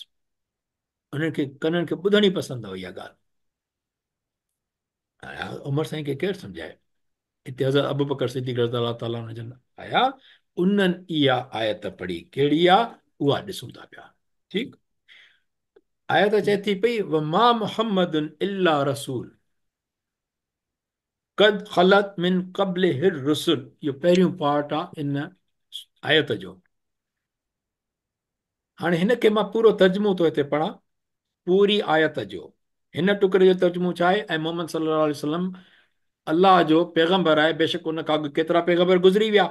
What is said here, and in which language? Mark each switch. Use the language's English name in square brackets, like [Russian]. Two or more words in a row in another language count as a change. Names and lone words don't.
[Sindhi] उन्हनि खे कननि खे ॿुधणी पसंदि हुई इहा ॻाल्हि। हाणे उमर साईं खे केरु सम्झाए? हिते हज़रत अबू बकर सिद्दीक़ [Arabic] رضي الله تعالى عنه [Sindhi] जन आया, उन्हनि इहा आयत पढ़ी। कहिड़ी आहे उहा ॾिसूं था पिया। ठीकु, आयत चए थी पई [Arabic] وما محمد إلا رسول قد خلت من قبله الرسل. [Sindhi] इहो पहिरियों पार्ट आहे इन आयत जो। हाणे हिन खे मां पूरो तर्जुमो थो हिते पढ़ां, पूरी आयत जो। हिन टुकड़े जो तर्जुमो छा आहे? ऐं मोहम्मद [Arabic] صلى الله عليه وسلم [Sindhi] अलाह जो पैगंबर आहे, बेशक उन खां अॻु केतिरा पैगंबर गुज़री विया।